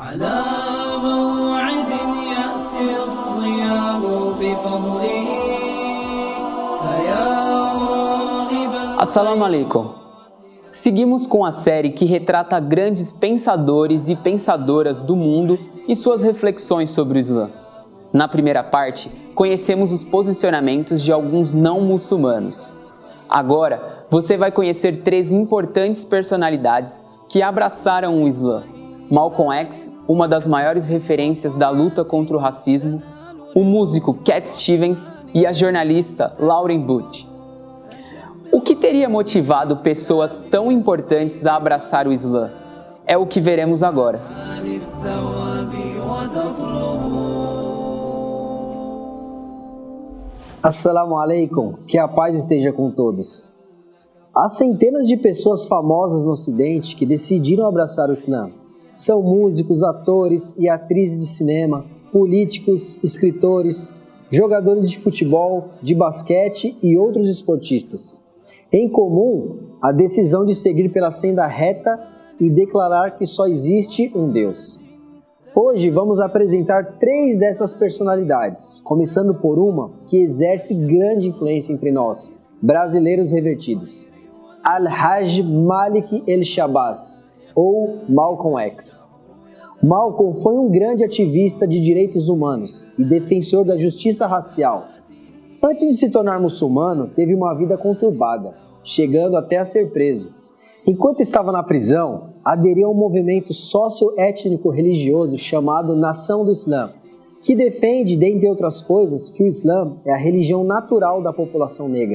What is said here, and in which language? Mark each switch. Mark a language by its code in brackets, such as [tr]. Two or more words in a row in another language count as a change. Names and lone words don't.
[ar] على موعد يأتي الصيام بفضله فيا راغبا. السلام عليكم. [pt] Seguimos com a série que retrata grandes pensadores e pensadoras do mundo e suas reflexões sobre o Islã. Na primeira parte, conhecemos os posicionamentos de alguns não muçulmanos. Agora, você vai conhecer 3 importantes personalidades que abraçaram o Islã. Malcolm X, uma das maiores referências da luta contra o racismo, o músico Cat Stevens e a jornalista Lauren Booth. O que teria motivado pessoas tão importantes a abraçar o Islã? É o que veremos agora. [ar] السلام عليكم, [pt] que a paz esteja com todos. Há centenas de pessoas famosas no Ocidente que decidiram abraçar o Islã. São músicos, atores e atrizes de cinema, políticos, escritores, jogadores de futebol, de basquete e outros esportistas. Em comum, a decisão de seguir pela senda reta e declarar que só existe um Deus. Hoje vamos apresentar 3 dessas personalidades, começando por uma que exerce grande influência entre nós, brasileiros revertidos. Al-Hajj Malik El-Shabazz, ou Malcolm X. Malcolm foi um grande ativista de direitos humanos e defensor da justiça racial. Antes de se tornar muçulmano, teve uma vida conturbada, chegando até a ser preso. Enquanto estava na prisão, aderiu a um movimento socio-étnico-religioso chamado Nação do Islã, que defende, dentre outras coisas, que o Islã é a religião natural da população negra.